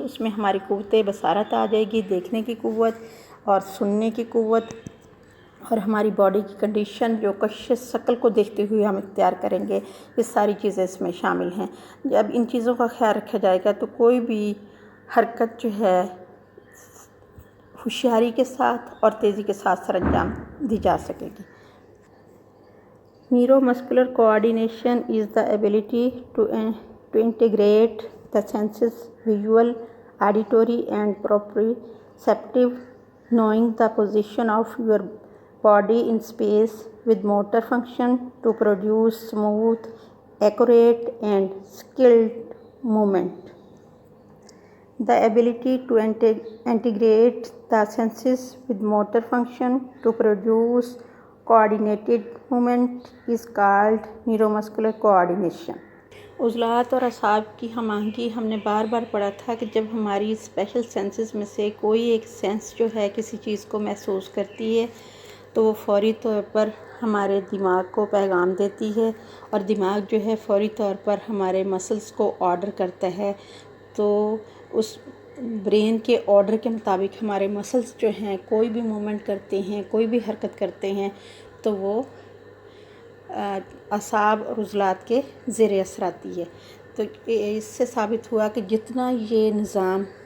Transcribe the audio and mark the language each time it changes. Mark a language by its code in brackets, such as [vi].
[ur] اس میں ہماری قوت بصارت آ جائے گی، دیکھنے کی قوت اور سننے کی قوت، اور ہماری باڈی کی کنڈیشن جو کشش شکل کو دیکھتے ہوئے ہم اختیار کریں گے. یہ ساری چیزیں اس میں شامل ہیں. جب ان چیزوں کا خیال رکھا جائے گا تو کوئی بھی حرکت جو ہے ہوشیاری کے ساتھ اور تیزی کے ساتھ سر انجام دی جا سکے گی. [en] Neuromuscular coordination is the ability to integrate the senses visual, auditory and proprioceptive, knowing the position of your body in space with motor function to produce smooth, accurate and skilled movement. The ability to integrate the senses with motor function to produce coordinated movement is called neuromuscular coordination. [ur] عضلات اور اعصاب کی ہم آہنگی ہم نے بار بار پڑھا تھا کہ جب ہماری اسپیشل سینسز میں سے کوئی ایک سینس جو ہے کسی چیز کو محسوس کرتی ہے تو وہ فوری طور پر ہمارے دماغ کو پیغام دیتی ہے، اور دماغ جو ہے فوری طور پر ہمارے مسلز کو آرڈر کرتا ہے۔ تو اس برین کے آرڈر کے مطابق ہمارے مسلز جو ہیں کوئی بھی موومنٹ کرتے ہیں، کوئی بھی حرکت کرتے ہیں، تو وہ اعصاب اور عضلات کے زیر اثر آتی ہے۔ تو اس سے ثابت ہوا کہ جتنا یہ نظام